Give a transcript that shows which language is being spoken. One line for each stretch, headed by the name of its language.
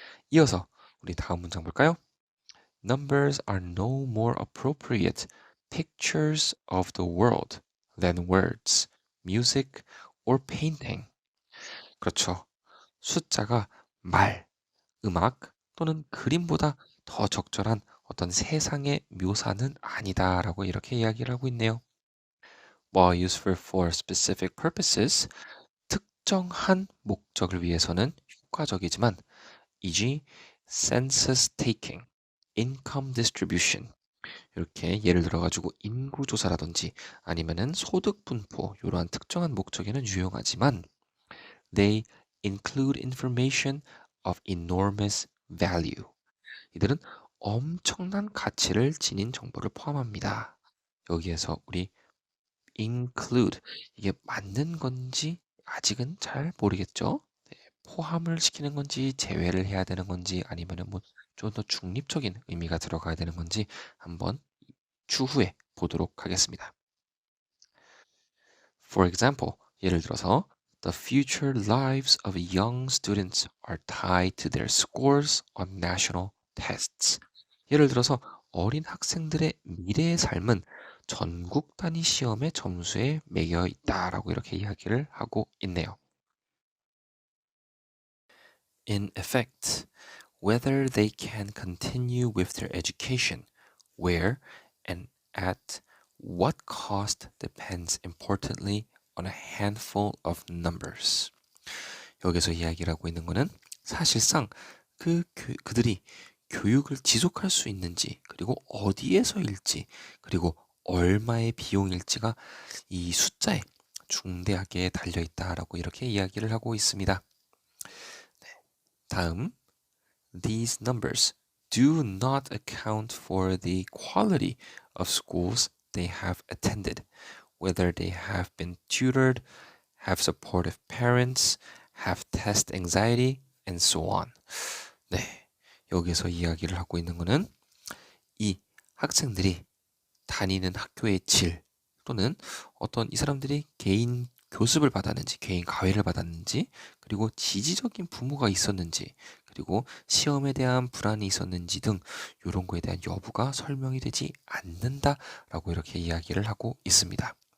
Korean: 이어서 우리 다음 문장 볼까요?
English: Numbers are no more appropriate pictures of the world than words, music, or painting.
Korean: 그렇죠. 숫자가 말, 음악 또는 그림보다 더 적절한 어떤 세상의 묘사는 아니다라고 이렇게 이야기를 하고 있네요.
English: While useful for specific purposes,
Korean: 특정한 목적을 위해서는 효과적이지만
English: e.g. census taking, income distribution
Korean: 이렇게 예를 들어가지고 인구조사라든지 아니면은 소득 분포 이러한 특정한 목적에는 유용하지만
English: they include information of enormous value.
Korean: 이들은 엄청난 가치를 지닌 정보를 포함합니다. 여기에서 우리 include 이게 맞는 건지 아직은 잘 모르겠죠? 포함을 시키는 건지 제외를 해야 되는 건지 아니면은 뭐 좀 더 중립적인 의미가 들어가야 되는 건지 한번 추후에 보도록 하겠습니다.
English: For example,
Korean: 예를 들어서
English: The future lives of young students are tied to their scores on national tests.
Korean: 예를 들어서 어린 학생들의 미래의 삶은 전국 단위 시험의 점수에 매여 있다라고 이렇게 이야기를 하고 있네요.
English: In effect, whether they can continue with their education, where and at what cost depends importantly on a handful of numbers.
Korean: 여기서 이야기를 하고 있는 거는 사실상 그들이 교육을 지속할 수 있는지, 그리고 어디에서일지, 그리고 얼마의 비용일지가 이 숫자에 중대하게 달려 있다라고 이렇게 이야기를 하고 있습니다. 네, 다음,
English: these numbers do not account for the quality of schools they have attended, whether they have been tutored, have supportive parents, have test anxiety, and so on.
Korean: 네, 여기서 이야기를 하고 있는 것은 이 학생들이 다니는 학교의 질 또는 어떤 이 사람들이 개인 교습을 받았는지, 개인 과외를 받았는지, 그리고 지지적인 부모가 있었는지, 그리고 시험에 대한 불안이 있었는지 등 이런 거에 대한 여부가 설명이 되지 않는다라고 이렇게 이야기를 하고 있습니다.